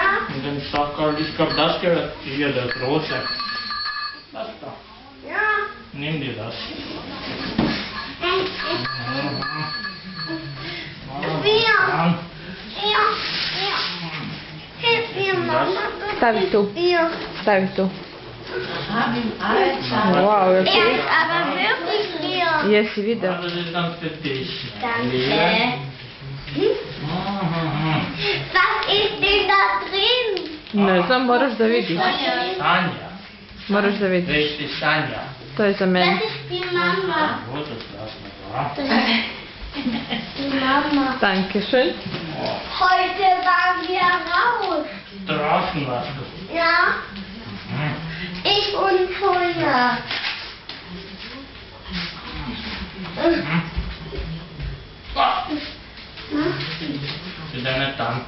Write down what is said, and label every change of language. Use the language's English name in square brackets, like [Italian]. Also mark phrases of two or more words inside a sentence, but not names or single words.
[German] Und den Stachel, ich glaube, das gehört hier, der große. Das da. Ja. Nimm dir das. Ja. Hilf mir, Mama. [Serbian] Stavi tu. Ja. Stavi tu. [German] Wow, Er okay. ist aber wirklich leer. [Serbian] Jesi video. [German] Das ist dann für dich. Danke. Was ist denn da drin? [Serbian] Ne znam, moraš da vidiš. Sanja. Moraš da vidiš. [German] Richtig, Sanja. [Serbian] To je za [German] Das [Serbian] mene. [German] ist die Mama. Gut, das lassen wir da. Das ist die Mama. Dankeschön. Heute waren wir raus. Draußen warst du. Ja, ich und Toya. Für deine Tante.